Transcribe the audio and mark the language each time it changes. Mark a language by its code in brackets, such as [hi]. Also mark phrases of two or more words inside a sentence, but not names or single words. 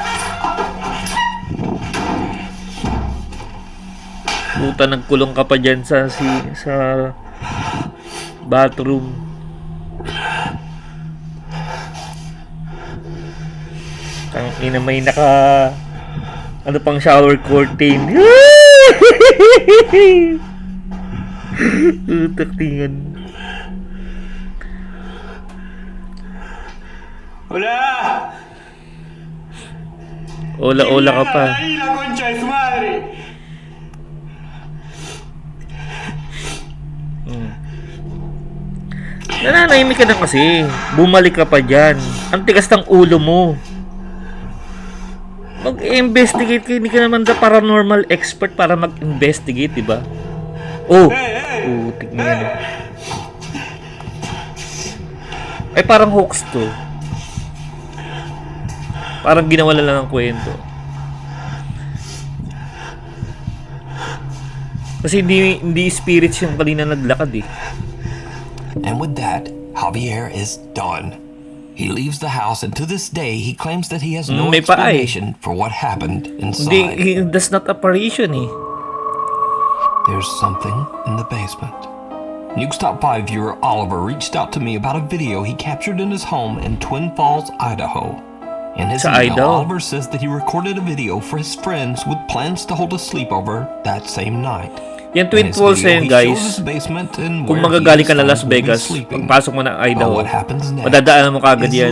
[tl] Puta, nagkulong ka pa dyan sa bathroom. Ang ina, may ano pang shower curtain. Taktingan. [es] Hola. [tl] Hola ka pa. [es] Ahí la concha de su madre. [tl] Nananahimik ka na kasi. Bumalik ka pa dyan. Ang tigas ng ulo mo. Mag-investigate ka. Hindi ka naman [en] the paranormal expert [tl] para mag-investigate, diba? Putik na yan. Ay, parang hoax to. Parang ginawa lang ng kwento. Kasi hindi spirits yung kanina naglakad eh. [en] And with that, Javier is done. He leaves the house, and to this day, he claims that he has no explanation for what happened inside. That's not apparition eh. There's something in the basement. Nuke's Top 5 viewer Oliver reached out to me about a video he captured in his home in Twin Falls, Idaho. In his email, Oliver says that he recorded a video for his friends with plans to hold a sleepover that same night. [tl] Yan Twin Falls yan guys. Kung magagaling ka na Las Vegas, pagpasok mo na Idaho, madadaanan mo kagad yan.